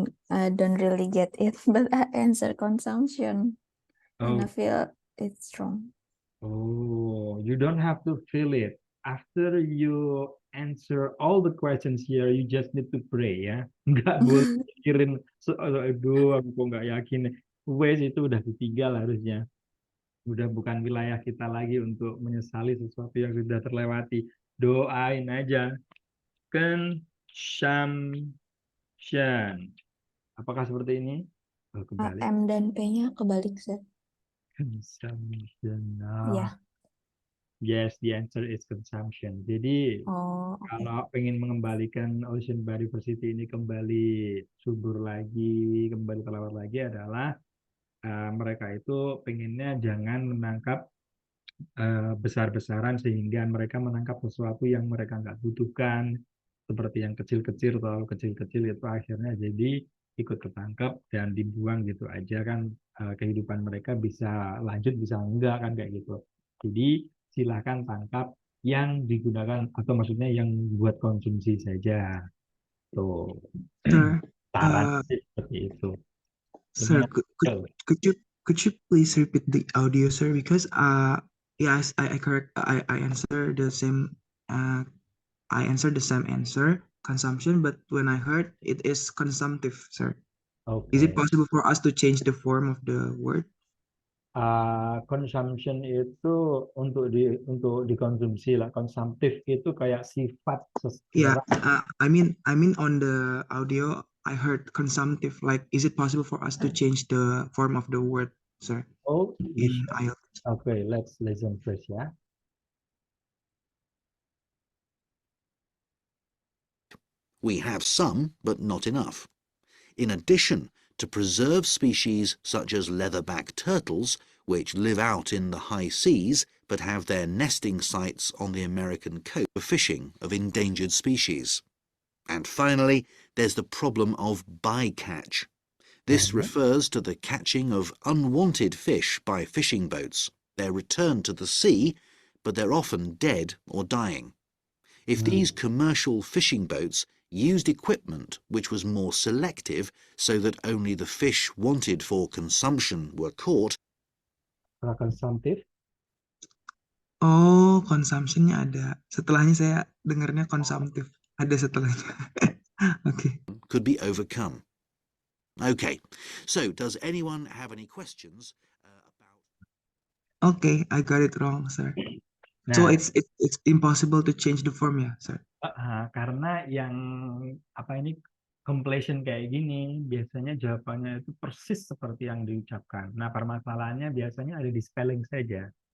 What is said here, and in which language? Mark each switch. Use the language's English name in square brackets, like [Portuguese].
[English] I don't really get it, but I answer consumption. And I Oh, feel it's wrong. oh, you don't have to feel it. After you answer all the questions here, you just need to pray ya. [Indonesian] Nggak boleh mikirin, aduh, aku kok nggak yakin. Wes itu udah ditinggal harusnya. Udah bukan wilayah kita lagi untuk menyesali sesuatu yang sudah terlewati. Doain aja. Consumption. Apakah seperti ini? Oh, kebalik. M dan P-nya kebalik, sir. [English] Consumption. [Indonesian] Ya. [English] Yes, the answer is consumption. [Indonesian] Jadi Oh, oke. kalau pengen mengembalikan [English] ocean biodiversity [Indonesian] ini kembali subur lagi, kembali kelawar lagi adalah mereka itu pengennya jangan menangkap besar-besaran sehingga mereka menangkap sesuatu yang mereka nggak butuhkan, seperti yang kecil-kecil, terlalu kecil-kecil itu akhirnya jadi ikut ketangkep dan dibuang gitu aja kan, kehidupan mereka bisa lanjut bisa enggak kan kayak gitu. Jadi silahkan tangkap yang digunakan atau maksudnya yang buat konsumsi saja tuh. [English] Sir, [Indonesian] Saran sih seperti itu. [English] sir, [Indonesian] Gimana? [English] could you please repeat the audio, sir? Because yes, I correct. I answer the same. I answered the same answer, consumption. But when I heard it is consumptive, sir. Is it [Indonesian] Oke. [English] possible for us to change the form of the word? [Indonesian] Consumption itu untuk dikonsumsi lah. Konsumtif itu kayak sifat [English] Yeah, [Indonesian] seseorang. [English] I mean on the audio I heard consumptive. Like, is it possible for us to change the form of the word, sir? Oh, you should. Ielts? Okay, let's listen first ya. We have some, but not enough. In addition, to preserve species such as leatherback turtles, which live out in the high seas but have their nesting sites on the American coast for fishing of endangered species. And finally, there's the problem of bycatch. This refers to the catching of unwanted fish by fishing boats. They're returned to the sea, but they're often dead or dying. If these commercial fishing boats used equipment which was more selective so that only the fish wanted for consumption were caught. [Indonesian] Konsumtif. Oh, consumptionnya ada. Setelahnya saya dengarnya konsumtif. Ada setelahnya. Okay. [English] Could be overcome. Okay, so does anyone have any questions about... Okay, I got it wrong, sir. [Indonesian] Nah, [English] So it's impossible to change the form ya, sir? [Indonesian] karena yang ini completion kayak gini biasanya jawabannya itu persis seperti yang diucapkan. Nah, permasalahannya biasanya ada di spelling saja.